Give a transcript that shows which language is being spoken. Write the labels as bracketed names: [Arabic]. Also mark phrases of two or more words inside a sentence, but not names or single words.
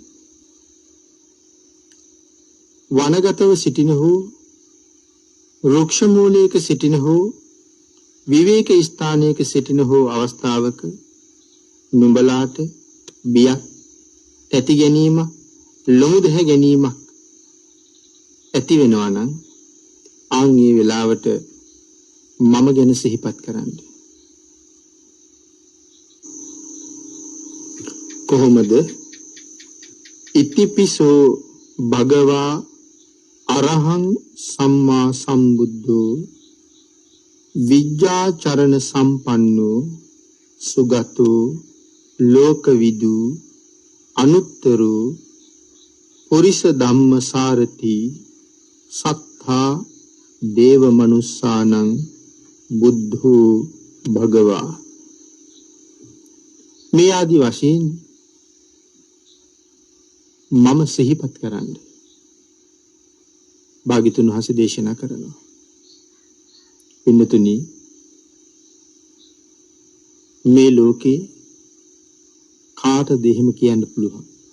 [Sinhala] වනගතව සිටිනහු, වෘක්ෂ මූලයක සිටිනහු, විවේක ස්ථානයක සිටිනහු අවස්ථාවක නුඹලාට බියක්, තැති ගැනීමක්, ලොමු දැහ ගැනීමක් ඇති වෙනවා නම් ආන් මේ වෙලාවට මම ගැන සිහිපත් කරන්න. කොහොමද? [Pali] ඉතිපිසෝ භගවා අරහං සම්මා සම්බුද්ධෝ විජ්ජාචරණ සම්පන්නෝ සුගතෝ ලෝකවිදු අනුත්තරෝ පුරිස ධම්ම සාරති සත්තා දේව මනුස්සානං බුද්ධෝ භගවා. [Sinhala] මේ ආදි වශයෙන් මම සිහිපත් කරන්න භාග්‍යතුන් වහන්සේ දේශනා කරනවා. පින්නතුනි, මේ ලෝකේ කාටද එහෙම කියන්න පුළුවන්?